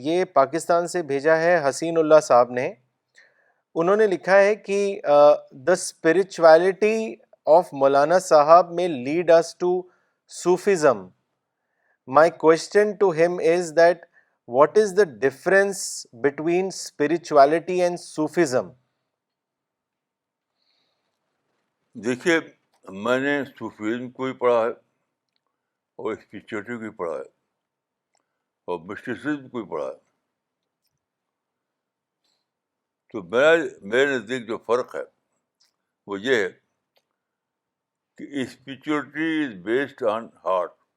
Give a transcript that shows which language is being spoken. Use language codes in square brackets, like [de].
[ur] یہ پاکستان سے بھیجا ہے حسین اللہ صاحب نے. انہوں نے لکھا ہے کہ [en] the spirituality of Maulana sahib may lead us to Sufism. My question to him is that what is the difference between spirituality and Sufism? [ur] دیکھیے, میں نے صوفیزم کو بھی پڑھا ہے اور اسپرچولیٹی کو بھی پڑھا ہے اور مسٹیسزم کو بھی پڑھا ہے. تو میرے نزدیک جو فرق ہے وہ یہ ہے کہ [en] Spirituality is based on heart.